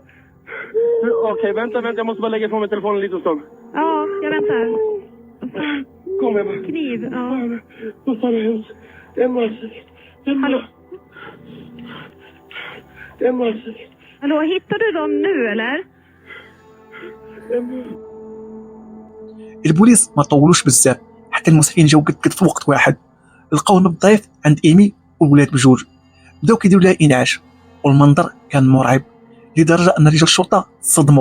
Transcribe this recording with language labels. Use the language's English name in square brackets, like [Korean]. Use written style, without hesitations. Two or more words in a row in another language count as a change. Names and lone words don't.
[Swedish] Okej, vänta, jag måste bara lägga ifrån mig telefonen lite stund. Ja, jag väntar. Kom jag bara. Kniv, ja. Vad fan är det? Hallå? Hallå, hittar du dem nu eller? [Arabic] البوليس ما طولوش بزاف حتى المسعفين جاو قد في وقت واحد. لقاو نبض ضعيف عند ايمي والولاد بجوج، بداو كيديروا لها انعاش، والمنظر كان مرعب لدرجه ان رجال الشرطه صدموا.